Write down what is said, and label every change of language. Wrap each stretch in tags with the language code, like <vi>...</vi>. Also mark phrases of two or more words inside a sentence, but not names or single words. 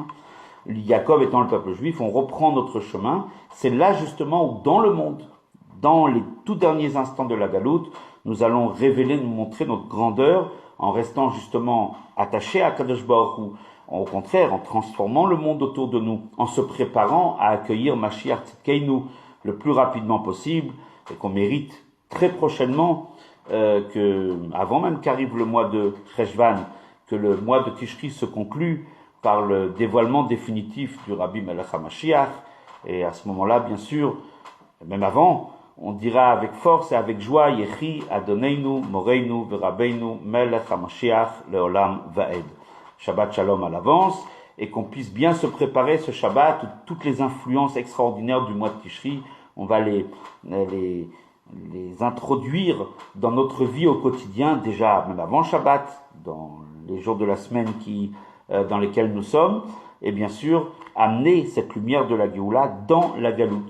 <fr>Yaakov étant le peuple juif, on reprend notre chemin, c'est là justement où dans le monde, dans les tout derniers instants de la galoute, nous allons révéler, nous montrer notre grandeur en restant justement attachés à</fr> <he>קדוש ברוך הוא,</he> <fr>au contraire, en transformant le monde autour de nous, en se préparant à accueillir</fr> <he>משיח צדקנו</he> <fr>le plus rapidement possible, et qu'on mérite très prochainement, avant même qu'arrive le mois de Cheshvan, que le mois de Tishri se conclue par le dévoilement définitif du</fr> <he>רבי מלך המשיח,</he> <fr>et à ce moment-là, bien sûr, même avant, on dira avec force et avec joie,</fr> <he>יחי אדוננו, מורנו, ורבנו, מלך המשיח, לעולם ועד. שבת שלום</he> <fr>à l'avance, et qu'on puisse bien se préparer ce Shabbat, où toutes les influences extraordinaires du mois de Tishri, on va les introduire dans notre vie au quotidien, déjà même avant Shabbat, dans les jours de la semaine dans lesquels nous sommes, et bien sûr, amener cette lumière de la Géoula dans la galoute.</fr>